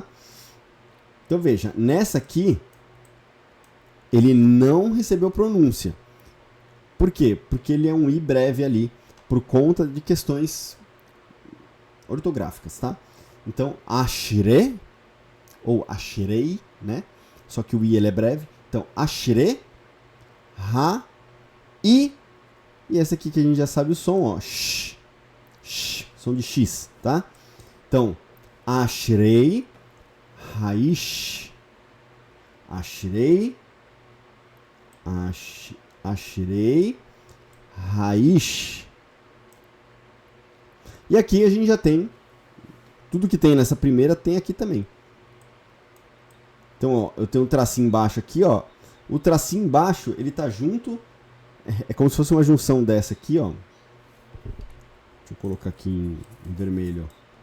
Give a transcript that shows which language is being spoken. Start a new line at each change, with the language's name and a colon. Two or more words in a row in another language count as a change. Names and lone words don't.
Portuguese: Então veja, nessa aqui, ele não recebeu pronúncia. Por quê? Porque ele é um I breve ali, por conta de questões ortográficas, tá? Então, ashre, ou ashrei, né? Só que o I ele é breve. Então, ashre, ha, I. E essa aqui que a gente já sabe o som, ó. Sh, som de X, tá? Então,
Hebrew: אשרי ריש אשרי ריש.
Portuguese: E aqui a gente já tem tudo que tem nessa primeira tem aqui também. Então, ó, eu tenho um tracinho embaixo aqui, ó. O tracinho embaixo, ele tá junto. É como se fosse uma junção dessa aqui, ó. Deixa eu colocar aqui em vermelho, ó.